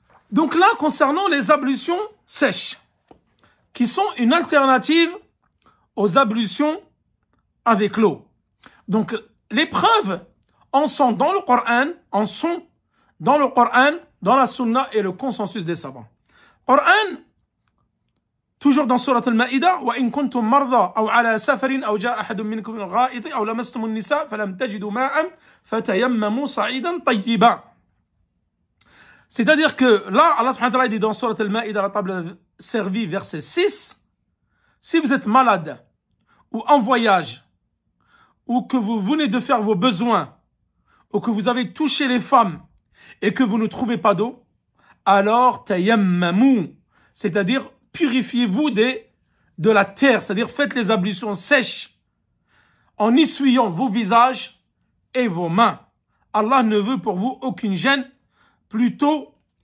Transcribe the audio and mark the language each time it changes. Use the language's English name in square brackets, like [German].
[French] Donc là, concernant les ablutions sèches, qui sont une alternative aux ablutions avec l'eau. Donc, les preuves en sont dans le Coran, dans la Sunna et le consensus des savants. Coran, toujours dans Surat Al-Ma'ida, [Arabic] وَإِن كُنْتُمْ مَرْضَى أَوْ عَلَى سَفَرٍ أَوْ جَاءَ أَحَدٌ مِّنكُمْ مِنَ الْغَائِطِ أَوْ لَمَسْتُمُ النِّسَاءَ فَلَمْ تَجِدُوا مَاءً فَتَيَمَّمُوا صَعِيدًا طَيِّبًا. [French] C'est-à-dire que là, Allah subhanahu wa ta'ala dit dans Surat Al-Ma'ida, la table servie, verset 6, si vous êtes malade ou en voyage ou que vous venez de faire vos besoins ou que vous avez touché les femmes et que vous ne trouvez pas d'eau, alors tayammamu, c'est-à-dire purifiez-vous de la terre, c'est-à-dire faites les ablutions sèches en essuyant vos visages et vos mains. Allah ne veut pour vous aucune gêne, plutôt